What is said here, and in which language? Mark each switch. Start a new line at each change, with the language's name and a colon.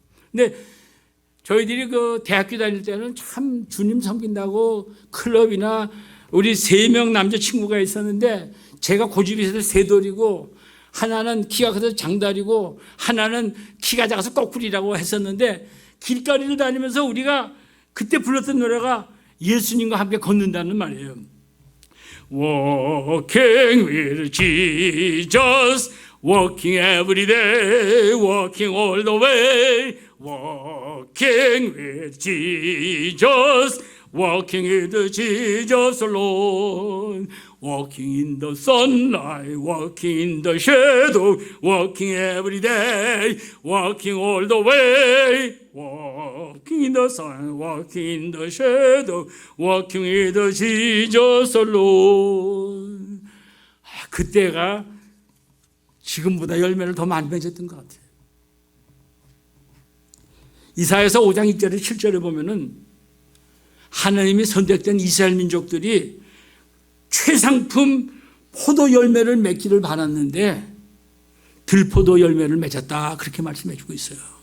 Korean: 근데 저희들이 그 대학교 다닐 때는 참 주님 섬긴다고 클럽이나, 우리 3명 남자친구가 있었는데 제가 고집이 있어서 새돌이고, 하나는 키가 커서 장다리고, 하나는 키가 작아서 꼬꾸리라고 했었는데, 길거리를 다니면서 우리가 그때 불렀던 노래가 예수님과 함께 걷는다는 말이에요.
English: Walking with Jesus, walking every day, walking all the way. Walking with Jesus, walking with Jesus alone. Walking in the sunlight, walking in the shadow, walking every day, walking all the way. Walking in the sun, walking in the shadow, walking with Jesus alone.
Korean: 그때가 지금보다 열매를 더 많이 맺었던 것 같아요. 이사야서 5장 2절에 7절에 보면은 하나님이 선택된 이스라엘 민족들이 최상품 포도 열매를 맺기를 바랐는데 들포도 열매를 맺었다, 그렇게 말씀해 주고 있어요.